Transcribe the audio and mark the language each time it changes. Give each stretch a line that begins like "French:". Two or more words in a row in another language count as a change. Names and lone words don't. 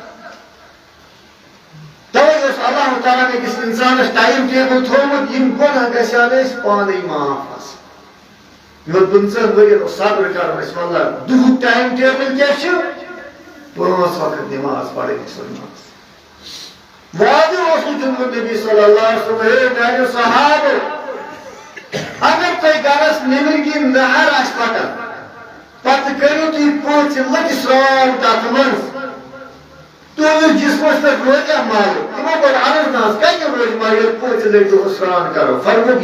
Kashmiri: توے اوس اللہ تعالیٰ أکِس اِنسانس ٹایم ٹیبل تھوٚومُت یِم گۄناہ گژھن أسۍ پانے معاف آسٕنۍ یِمن 15 ؤرین اوس صبر کرُن اَسہِ واللہ دُہُک ٹایم ٹیبل کیٛاہ چھُ 5 وقت نماز پرٕنۍ مُسلمانس وعدٕ اوسُکھ دیُتمُت نبی
Arabic: صلی اللہ علیہ وسلم
Kashmiri: ہے میانیو صحابہٕ اگر تۄہہِ گرس نیٚبرۍ کِنۍ نہر آسہِ پکان پتہٕ کٔرِو تُہۍ پوٚژھِ لٔٹہِ سرٛان تتھ منٛز تُہنٛدِس جسمس پٮ۪ٹھ روزیٛا مل تِمو کوٚر عرض نہ حظ کتہِ روزِ مل ییٚلہِ پوٚژھِ لٹہِ دۄہس سرٛان کرو فرمووُکھ